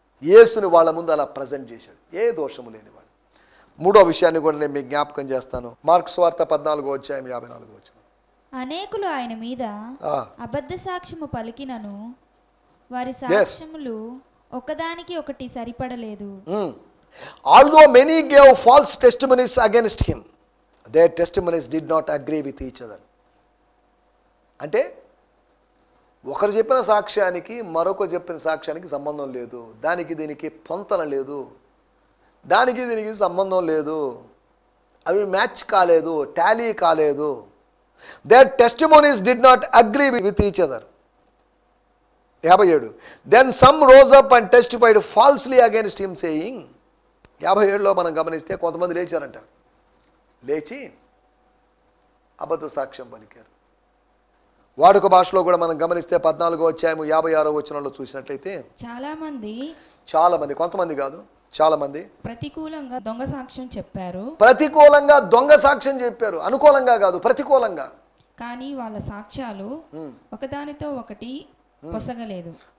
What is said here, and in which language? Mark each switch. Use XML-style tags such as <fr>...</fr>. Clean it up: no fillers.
<te>యేసుని వాళ్ళ ముందు అలా ప్రజెంట్ చేశాడు, ఏ దోషము లేనివాడు. మూడో విషయాన్ని కూడా నేను మీకు జ్ఞాపకం చేస్తాను. మార్కు సువార్త 14వ అధ్యాయం 54వ వచనం. అనేకులు ఆయన మీద అబద్ధ సాక్ష్యము పలికినను వారి సాక్ష్యములు ఒకదానికి ఒకటి సరిపడలేదు.</te> <en>Although many gave false testimonies against him, their testimonies did not agree with each other.</en> <te>అంటే ఒకరు చెప్పిన సాక్ష్యానికి మరొకరు చెప్పిన సాక్ష్యానికి సంబంధం లేదు, దానికి దీనికి పొంతన లేదు, దానికి దీనికి సంబంధం లేదు, అవి మ్యాచ్ కాలేదు, టాలీ కాలేదు.</te> <en>Their testimonies did not agree with each other. 57. Then some rose up and testified falsely against him, saying,</en> <te>57లో మనం గమనిస్తే కొంతమంది లేచారంట, లేచి అబద్ధ సాక్ష్యం పలికారు. వాడుక భాషలో కూడా మనం గమనిస్తే 14వ అధ్యాయం 56వ వచనంలో చూసినట్లయితే చాలా మంది, కొంతమంది కాదు, చాలా మంది ప్రతికూలంగా దొంగ సాక్ష్యం చెప్పారు. ప్రతికూలంగా దొంగ సాక్ష్యం చెప్పారు, అనుకూలంగా కాదు, ప్రతికూలంగా. కానీ వాళ్ళ సాక్ష్యాలు ఒకదానితో ఒకటి పొసగలేదు.</te>